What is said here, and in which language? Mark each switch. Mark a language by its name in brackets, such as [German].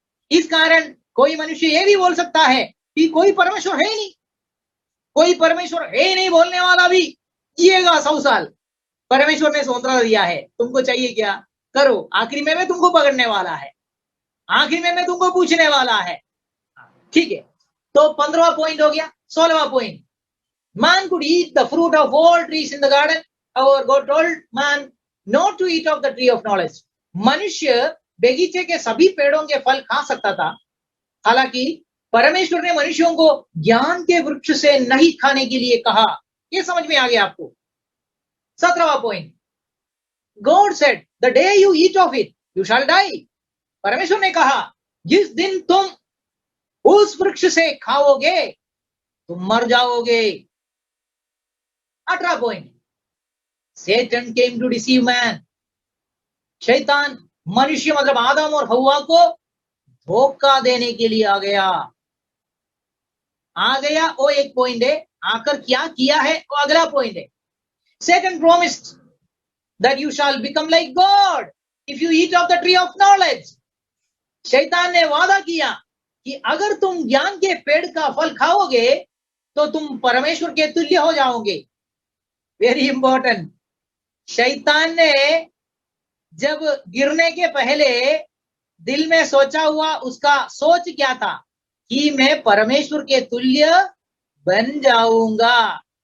[Hindi] इस कारण कोई मनुष्य ये भी बोल सकता है कि कोई परमेश्वर है नहीं, कोई परमेश्वर है नहीं बोलने वाला भी जिएगा 100 साल। परमेश्वर ने स्वतंत्रता दिया है, तुमको चाहिए क्या करो, आखिरी में मैं तुमको पकड़ने वाला है, आखिर में मैं तुमको पूछने वाला है। ठीक है, तो 15वां पॉइंट हो गया। 16वां point, [English] man could eat the fruit of all trees in the garden. Our God told man not to eat of the tree of knowledge. [Hindi] मनुष्य बगीचे के सभी पेड़ों के फल खा सकता था, हालांकि परमेश्वर ने मनुष्यों को ज्ञान के वृक्ष से नहीं खाने के लिए कहा। ये समझ में आ गया आपको? 17वां point, [English] God said the day you eat of it you shall die. [Hindi] परमेश्वर ने कहा जिस दिन तुम उस वृक्ष से खाओगे तुम मर जाओगे। 18वां point, [English] Satan came to deceive man. [Hindi] शैतान मनुष्य मतलब आदम और हव्वा को धोखा देने के लिए आ गया। वो एक पॉइंट है, आकर क्या किया है वो अगला पॉइंट है। [English] Satan promised that you shall become like God if you eat of the tree of knowledge. [Hindi] शैतान ने वादा किया कि अगर तुम ज्ञान के पेड़ का फल खाओगे तो तुम परमेश्वर के तुल्य हो जाओगे। [English] Very important. [Hindi] शैतान ने जब गिरने के पहले दिल में सोचा हुआ, उसका सोच क्या था कि मैं परमेश्वर के तुल्य बन जाऊंगा।